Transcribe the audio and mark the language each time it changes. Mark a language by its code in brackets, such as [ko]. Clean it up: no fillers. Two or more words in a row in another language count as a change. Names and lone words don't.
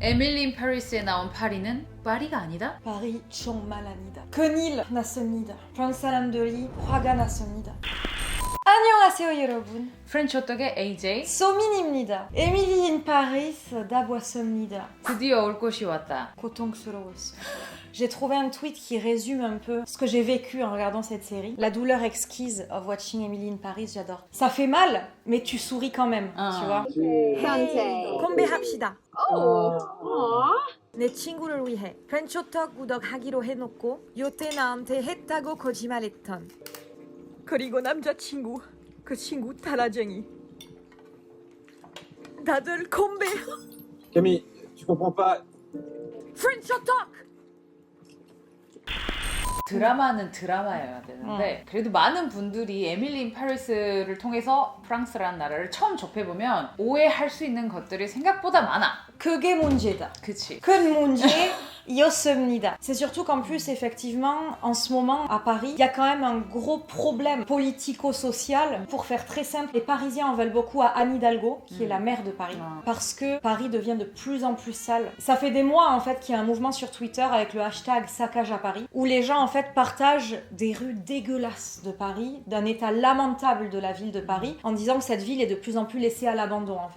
[ko] 에밀리 인 파리스에 나온 파리는 파리가 아니다? 파리 정말 아니다. 큰일 났습니다. 프랑스 사람들이 화가 났습니다. 안녕하세요 여러분. 프렌치 호떡의 AJ. 소민입니다. 에밀리 인 파리스 다 보았습니다. 드디어 올 곳이 왔다. 고통스러웠어요. [fr] J'ai trouvé un tweet qui résume un peu ce que j'ai vécu en regardant cette série. La douleur exquise [en] of watching [fr] Emily in Paris, j'adore. Ça fait mal, mais tu souris quand même, tu vois. [ko] 건배합시다. 내 친구를 위해 프렌치호떡 구독하기로 해놓고 요때 나한테 했다고 거짓말했던 그리고 남자친구, 그 친구 타라쟁이. 다들 건배. [fr] Camille, tu comprends pas. [ko] 프렌치호떡! 드라마는 드라마여야 되는데 그래도 많은 분들이 에밀리 인 파리스를 통해서 프랑스라는 나라를 처음 접해보면 오해할 수 있는 것들이 생각보다 많아. 그게 문제다. 그치. 큰 문제였습니다. [fr] C'est surtout qu'en plus, effectivement, en ce moment, à Paris, il y a quand même un gros problème politico-social. Pour faire très simple, les Parisiens en veulent beaucoup à Anne Hidalgo, qui est la maire de Paris, parce que Paris devient de plus en plus sale. Ça fait des mois, en fait, qu'il y a un mouvement sur Twitter avec le hashtag saccage à Paris, où les gens, en fait, partagent des rues dégueulasses de Paris, d'un état lamentable de la ville de Paris, en disant que cette ville est de plus en plus laissée à l'abandon, en fait.